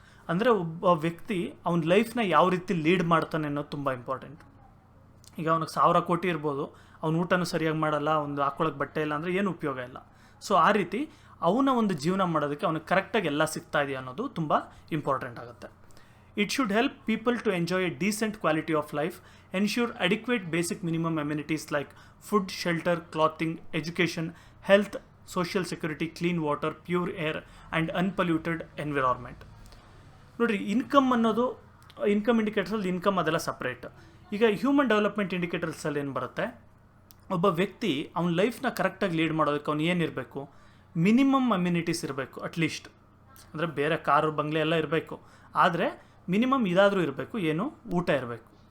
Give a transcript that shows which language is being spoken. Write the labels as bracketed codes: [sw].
[kn] ಅಂದರೆ ಒಬ್ಬ ವ್ಯಕ್ತಿ ಅವನ ಲೈಫ್ನ ಯಾವ ರೀತಿ ಲೀಡ್ ಮಾಡ್ತಾನೆ ಅನ್ನೋದು ತುಂಬ ಇಂಪಾರ್ಟೆಂಟ್. ಈಗ ಅವನಿಗೆ 1000 ಕೋಟಿ ಇರ್ಬೋದು, ಅವ್ನು ಊಟನೂ ಸರಿಯಾಗಿ ಮಾಡಲ್ಲ, ಒಂದು ಹಾಕ್ಕೊಳ್ಳೋಕೆ ಬಟ್ಟೆ ಇಲ್ಲ ಅಂದರೆ ಏನು ಉಪಯೋಗ ಇಲ್ಲ. ಸೊ ಆ ರೀತಿ ಅವನ ಒಂದು ಜೀವನ ಮಾಡೋದಕ್ಕೆ ಅವನಿಗೆ ಕರೆಕ್ಟಾಗಿ ಎಲ್ಲ ಸಿಗ್ತಾ ಇದೆಯಾ ಅನ್ನೋದು ತುಂಬ ಇಂಪಾರ್ಟೆಂಟ್ ಆಗುತ್ತೆ. [en] It should help people to enjoy a decent quality of life, ensure adequate basic minimum amenities like food, shelter, clothing, education, health, social security, clean water, pure air and unpolluted environment. [kn] ನೋಡಿರಿ, income ಅನ್ನೋದು income ಇಂಡಿಕೇಟರ್ಸಲ್ಲಿ income ಅದೆಲ್ಲ separate. ಈಗ human development ಇಂಡಿಕೇಟರ್ಸಲ್ಲಿ ಏನು ಬರುತ್ತೆ, ಒಬ್ಬ ವ್ಯಕ್ತಿ ಅವ್ನ ಲೈಫ್ನ ಕರೆಕ್ಟಾಗಿ ಲೀಡ್ ಮಾಡೋದಕ್ಕೆ ಅವ್ನು ಏನಿರಬೇಕು, ಮಿನಿಮಮ್ ಅಮ್ಯುನಿಟೀಸ್ ಇರಬೇಕು ಅಟ್ಲೀಸ್ಟ್. ಅಂದರೆ ಬೇರೆ ಕಾರು ಬಂಗ್ಲೆ ಎಲ್ಲ ಇರಬೇಕು, ಆದರೆ ಮಿನಿಮಮ್ ಇದಾದರೂ ಇರಬೇಕು, ಏನು ಊಟ ಇರಬೇಕು.